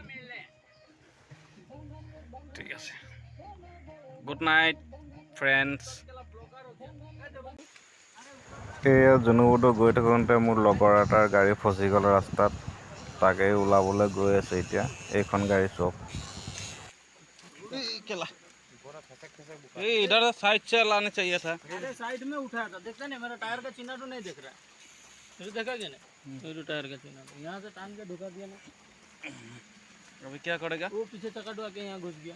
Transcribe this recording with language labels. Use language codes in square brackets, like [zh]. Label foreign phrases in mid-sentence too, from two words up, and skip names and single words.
[as] ঠিক আছে, [en] good night friends. [as] এয়া জুনুপুতো গৈ থাকোঁতে মোৰ লগৰ এটাৰ গাড়ী ফচি গ'ল ৰাস্তাত। তাকেই ওলাবলৈ গৈ আছে এতিয়া। এইখন গাড়ী চক [hi] इधर साइड से लाना चाहिए था। अरे साइड में उठाया था, देखता नहीं मेरा टायर का चिन्ह तो नहीं दिख रहा है। फिर देखा क्या नहीं, मेरे टायर का चिन्ह यहाँ से टांग के ढुका दिया ना। अभी क्या करेगा? वो पीछे चक्का ढुका के यहाँ घुस गया।